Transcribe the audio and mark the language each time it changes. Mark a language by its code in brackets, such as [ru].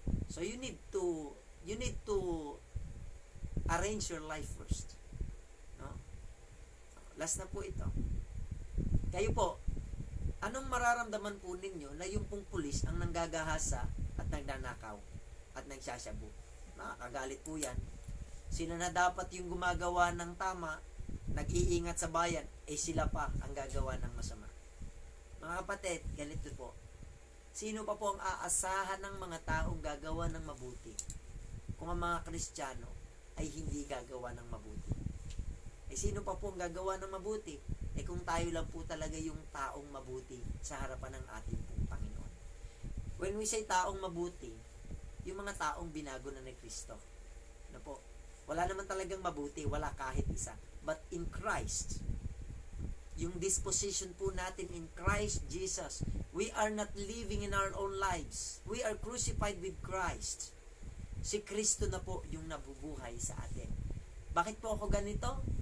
[en] So, you need to arrange your life first. [tl] No? Last na po ito. Kayo po, anong mararamdaman po ninyo na yung pong pulis ang nanggagahasa at nagdanakaw at nagsasyabu? Nakakagalit po yan. Sino na dapat yung gumagawa ng tama, nag-iingat sa bayan, sila pa ang gagawa ng masama. Mga kapatid, ganito po. Sino pa po ang aasahan ng mga taong gagawa ng mabuti kung ang mga Kristiyano ay hindi gagawa ng mabuti? Sino pa po ang gagawa ng mabuti? Kung tayo lang po talaga yung taong mabuti sa harapan ng ating pong Panginoon. [en] When we say [tl] taong mabuti, yung mga taong binago na ni Kristo. Na po, wala naman talagang mabuti, wala kahit isa. [en] But in Christ, [tl] yung disposition po natin [en] in Christ Jesus, we are not living in our own lives. We are crucified with Christ. [tl] Si Kristo na po yung nabubuhay sa atin. Bakit po ako ganito?